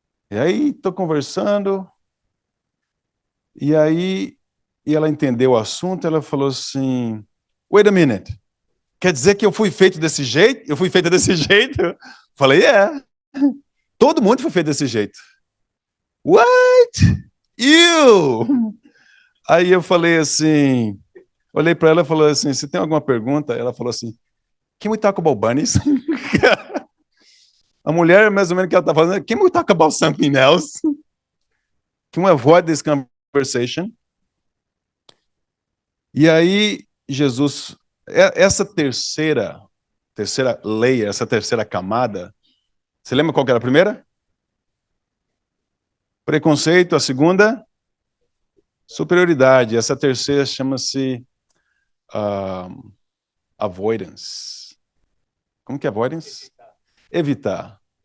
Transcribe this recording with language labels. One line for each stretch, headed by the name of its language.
Portuguese: E aí, estou conversando, e aí ela entendeu o assunto, ela falou assim,
English: wait a minute,
Portuguese: quer dizer que eu fui feito desse jeito? Eu fui feita desse jeito? Falei, todo mundo foi feito desse jeito.
English: What? You?
Portuguese: Aí eu falei assim, olhei para ela e falei assim, você tem alguma pergunta? Ela falou assim,
English: can we talk about bunnies?
Portuguese: A mulher, mais ou menos, que ela está falando,
English: can we talk about something else? Can we avoid this conversation?
Portuguese: E aí, Jesus, essa terceira lei, essa terceira camada, você lembra qual que era a primeira? Preconceito, a segunda, superioridade. Essa terceira chama-se avoidance. Como que é avoidance? Evitar.